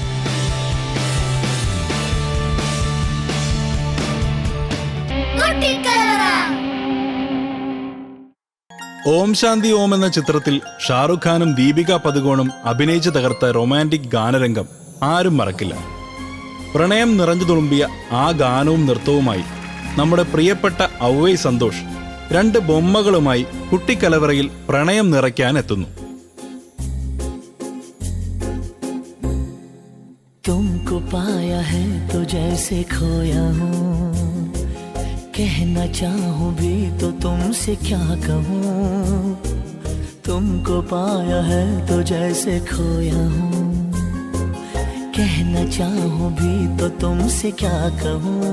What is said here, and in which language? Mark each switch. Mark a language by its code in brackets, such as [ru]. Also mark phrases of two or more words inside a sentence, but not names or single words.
[ml] ഓം ശാന്തി ഓം എന്ന ചിത്രത്തിൽ ഷാറുഖ് ഖാനും ദീപിക പദുകോണും അഭിനയിച്ച് തകർത്ത റൊമാൻറ്റിക് ഗാനരംഗം ആരും മറക്കില്ല. പ്രണയം നിറഞ്ഞു തുളുമ്പിയ ആ ഗാനവും നൃത്തവുമായി നമ്മുടെ പ്രിയപ്പെട്ട ഔവൈ സന്തോഷ് രണ്ട് ബൊമ്മകളുമായി കുട്ടിക്കലവറയിൽ പ്രണയം നിറയ്ക്കാൻ എത്തുന്നു. [hi] तुमको पाया है तो जैसे खोया हूँ, कहना चाहूँ भी तो तुमसे क्या कहूँ. तुमको पाया है तो जैसे खोया हूँ, कहना चाहूँ भी तो तुमसे क्या कहूँ.